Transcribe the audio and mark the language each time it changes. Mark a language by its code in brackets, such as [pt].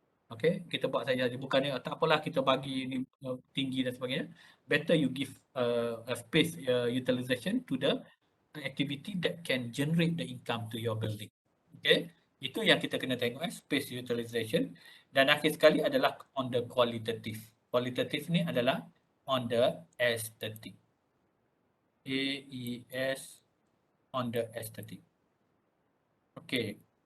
[ms] Okay, kita buat saja, bukannya tak apalah kita bagi ni tinggi dan sebagainya. [en] Better you give a space utilization to the activity that can generate the income to your building. [ms] Okay, itu yang kita kena tengok space utilization. Dan akhir sekali adalah [en] on the qualitative. Qualitative [ms] ni adalah [en] on the aesthetic. AES on the aesthetic. Okay.